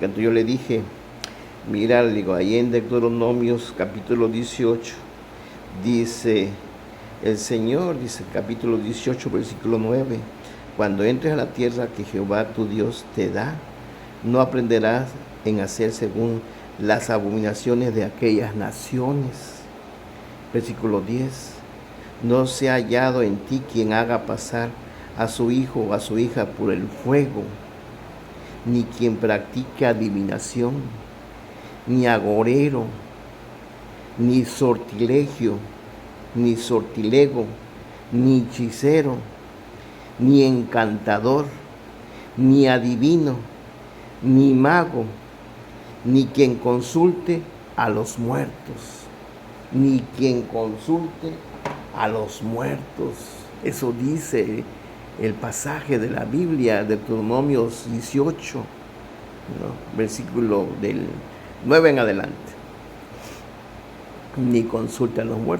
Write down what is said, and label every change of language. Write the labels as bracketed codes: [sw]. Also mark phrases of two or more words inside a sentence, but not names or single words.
[es] Entonces yo le dije, mira, le digo, ahí en Deuteronomios capítulo 18, dice el Señor, dice capítulo 18, versículo 9, cuando entres a la tierra que Jehová tu Dios te da, no aprenderás en hacer según las abominaciones de aquellas naciones. Versículo 10, no se ha hallado en ti quien haga pasar a su hijo o a su hija por el fuego, ni quien practique adivinación, ni agorero, ni sortilego, ni hechicero, ni encantador, ni adivino, ni mago, ni quien consulte a los muertos, ni quien consulte a los muertos. Eso dice el pasaje de la Biblia, de Deuteronomios 18, ¿no? Versículo del 9 en adelante. Ni consulte a los muertos.